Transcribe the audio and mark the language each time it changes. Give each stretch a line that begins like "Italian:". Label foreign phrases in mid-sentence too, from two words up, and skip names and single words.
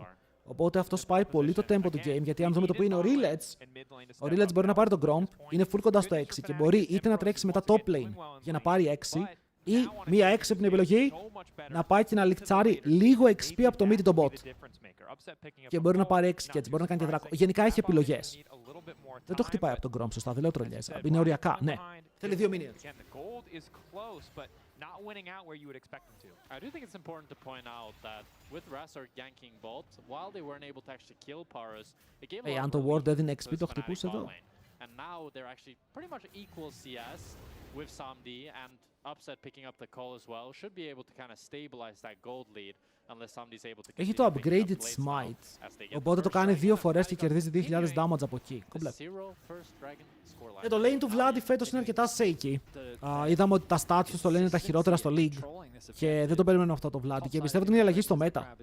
Greek: Οπότε αυτό σπάει πολύ το tempo του game, γιατί αν δούμε το που είναι ο Rilets μπορεί να πάρει τον Gromp, είναι full κοντά στο 6 και μπορεί είτε να τρέξει μετά
English: top lane
Greek: για να πάρει 6 ή μία έξυπνη επιλογή να πάει και να λιχτσάρει λίγο XP από το mid το bot. Και μπορεί να πάρει 6 και έτσι, μπορεί να κάνει και δράκο. Γενικά έχει επιλογές. Δεν το χτυπάει από τον Gromp, σωστά, δεν λέω τρολιές. Είναι οριακά, ναι. Θέλει 2 minions.
English: Not winning out where you would expect them to. I do think it's important to point out that with Razor ganking bot, while they weren't able to actually kill Paros, it gave a lot
Greek: αν το Ward έδινε XP το χτυπούσε εδώ.
English: And now they're actually pretty much equal CS with Samdi, and Upset picking up the call as well should be able to kind of stabilize that gold lead.
Greek: Έχει το
English: upgraded smite,
Greek: οπότε το κάνει 2 φορές και κερδίζει 2.000 damage από εκεί. Κομπλέ. Το lane του Vladi φέτος είναι αρκετά shaky. Είδαμε ότι τα stats του το lane είναι τα χειρότερα στο league και δεν το περιμένουμε αυτό το Vladi και πιστεύω ότι είναι η αλλαγή στο meta.